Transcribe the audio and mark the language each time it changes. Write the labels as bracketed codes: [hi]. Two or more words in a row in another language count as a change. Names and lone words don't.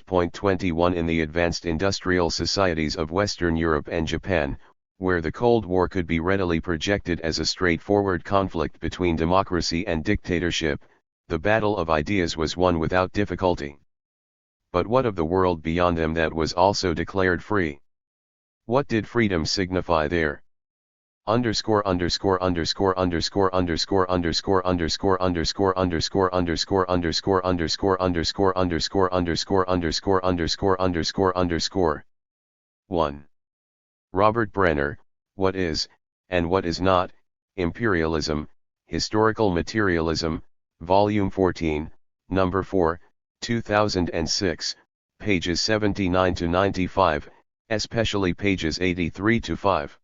[en] 21 In the advanced industrial societies of Western Europe and Japan, where the Cold War could be readily projected as a straightforward conflict between democracy and dictatorship, the battle of ideas was won without difficulty. But what of the world beyond them that was also declared free? What did freedom signify there? Underscore underscore underscore underscore underscore underscore underscore underscore underscore underscore underscore underscore underscore underscore underscore underscore underscore underscore underscore 1. Robert Brenner, What is, and What is Not, Imperialism, Historical Materialism, Volume 14, Number 4, 2006, pages 79 to 95, especially pages 83 to 5.